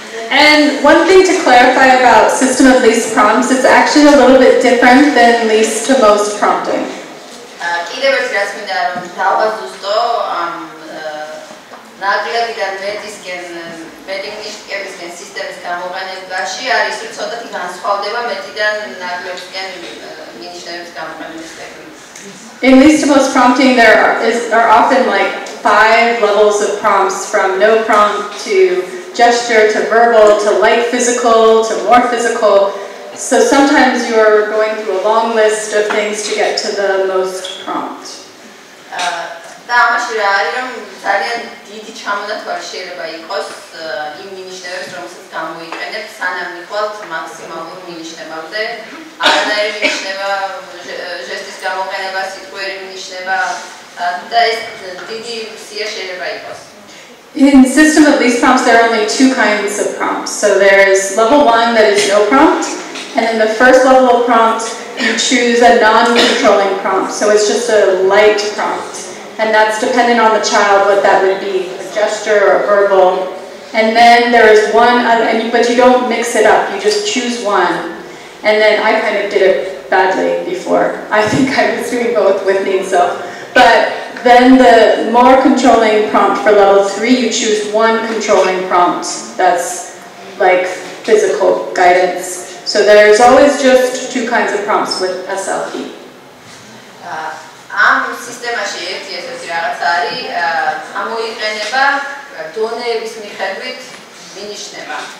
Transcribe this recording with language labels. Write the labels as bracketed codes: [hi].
[en] And one thing to clarify about system of least prompts, it's actually a little bit different than least to most prompting. [ka] კიდევ ერთი რაც მინდა რომ დავაზუსტო ამ ნაკლებიდან მეტინგიშტკებისკენ სისტემის გამოყენებაში არის რომ ცოტათი განსხვავდება მეტიდან ნაკლებისკენ მინიშნების გამოყენების ტექნიკა. [en] In least to most prompting, there are often like 5 levels of prompts, from no prompt to gesture to verbal to light physical to more physical. So sometimes you're going through a long list of things to get to the most prompt. [ka] და ამაში რა არის რომ ძალიან დიდი ჩამონათვალი შეიძლება იყოს იმ მინიშნებებს, რომელსაც გამოიყენებ, სანამ მიხვალთ მაქსიმალურ მინიშნებამდე. არანაირი მინიშნება, ჟესტის გამოყენება, სიტყვიერი მინიშნება და ეს დიდი სია შეიძლება იყოს. [en] In system of least prompts, there are only 2 kinds of prompts. So there's level 1 that is no prompt, and in the first level of prompt, you choose a non-controlling prompt. So it's just a light prompt. And that's dependent on the child, what that would be, a gesture or verbal. And then there is one, but you don't mix it up, you just choose one. And then I kind of did it badly before. I think I was doing both with Nisa. But then the more controlling prompt for level 3, you choose one controlling prompt that's like physical guidance. So there's always just 2 kinds of prompts with SLP. [ka] ამ სისტემაში ერთი ესეთი რაღაც არის, გამოიყენება დონეების მიხედვით მინიშნება.